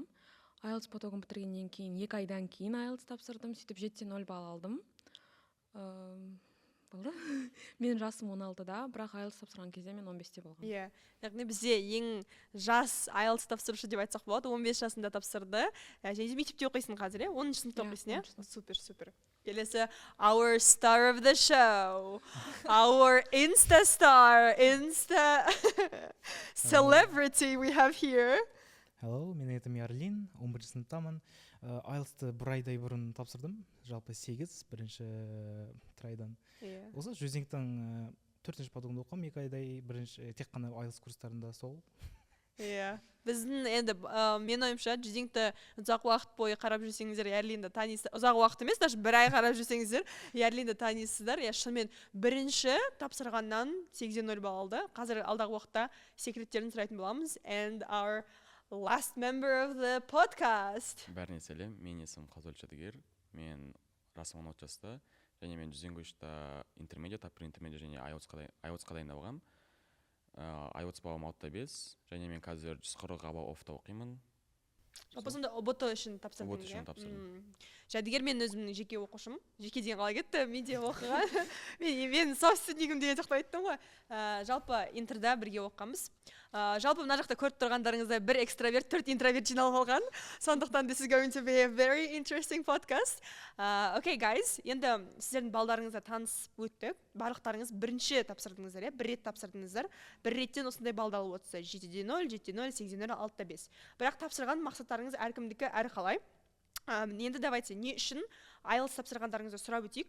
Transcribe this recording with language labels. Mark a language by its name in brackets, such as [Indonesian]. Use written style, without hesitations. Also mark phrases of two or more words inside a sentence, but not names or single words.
[Kazakh] IELTS потогын бітіргеннен кейін 2 айдан кейін IELTS тапсырдым, сөйтіп 7-де 0 балл алдым. Болды. Мен жасым 16-да, бірақ IELTS тапсырған кезде мен 15-те болғанмын. Иә, яғни бізде ең жас IELTS тапсырушы деп айтсақ болады, 15 жасында тапсырды. Және де мектепте оқисың қазір, иә? 10-шы сыныпта оқисың, иә? Супер. Келесі, [English] our star of the show, our Insta star, Insta celebrity we have here. Hello, [Kazakh] менің атым Ярлин, 11-ші сыныптамын. IELTS-ты 1 айдай бұрын тапсырдым, жалпы 8 бірінші трайдан. Осы Джузеңктің 4-ші потогында оқығам, 2 айдай бірінші тек қана IELTS курстарында сол. Иә. Біздің енді мен ойымша Джузеңкті ұзақ уақыт бойы қарап жүрсеңіздер, Ярлинді танисыздар. Ұзақ уақыт емес, даже 1 ай қарап жүрсеңіздер, Ярлинді танисыздар. Иә, шынымен бірінші тапсырғаннан 8-де 0 балл алды. Қазір алдағы уақытта секреттерін сұрайтын боламыз. [English] And our last member of the podcast. [Kazakh] Бәріне сәлем, мен есімім Қазол Жадыгер. Мен жасым 16 жаста, және мен Juz English'та Intermediate, [English] Upper Intermediate [Kazakh] және IELTS-қа дайындалғам. IELTS бағам 6-5, және мен қазір 140 балл оффта оқимын. Жалпы сонда ОБТ үшін тапсырдың, ОБТ үшін тапсырдым. Жадыгер мен өзімнің жеке оқушым. Жеке деген қалай кетті, мен де оқыған. Мен собственнигім деген жақта айттым ғой. Жалпы интерда бірге оқығанбыз. Жалпы мына жақта көріп тұрғандарыңызда 1 экстраверт, 4 интроверт жиналып алған. [English] Сондықтан this is going to be a very interesting podcast. Okay guys, [Kazakh] енді сіздердің балдарыңызға танысып өттік. Барлықтарыңыз бірінші тапсырдыңыздар, 1 рет тапсырдыңыздар. 1 реттен осындай балды алып отырса 7-де 0, 7-де 0, 8-де 0, 6-да 5. Бірақ тапсырған мақсаттарыңыз әркімдікі әр қалай. Енді давайте, не үшін IELTS тапсырғандарыңызды сұрап өтейік.